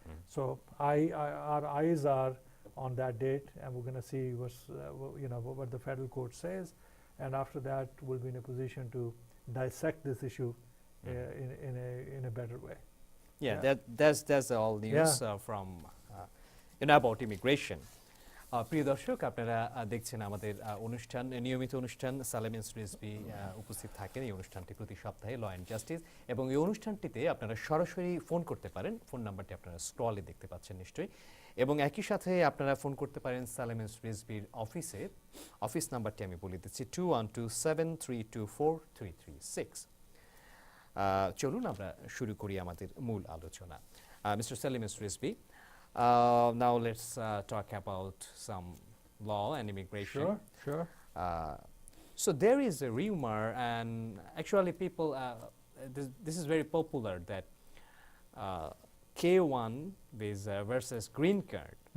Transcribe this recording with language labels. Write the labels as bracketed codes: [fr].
[en] So our eyes are on that date, and we're going to see what the federal court says, and after that, we'll be in a position to dissect this issue in a better way. yeah, that's all news from about immigration. [bn] প্রিয় দর্শক, আপনারা দেখছেন আমাদের অনুষ্ঠান, নিয়মিত অনুষ্ঠান Salem S Rizvi উপস্থিত থাকেন এই অনুষ্ঠানটি প্রতি সপ্তাহে, ল অ্যান্ড জাস্টিস, এবং এই অনুষ্ঠানটিতে আপনারা সরাসরি ফোন করতে পারেন। ফোন নাম্বারটি আপনারা স্ক্রলে দেখতে পাচ্ছেন নিশ্চয়ই, এবং একই সাথে আপনারা ফোন করতে পারেন সালেম এস রিজভীর অফিসে। অফিস নাম্বারটি আমি বলে দিচ্ছি 21273243336। চলুন আমরা শুরু করি আমাদের মূল আলোচনা। [en] Mister Salem S Rizvi, now let's talk about some law and immigration. Sure. So there is a rumor, and actually people, this is very popular, that K1 visa versus green card.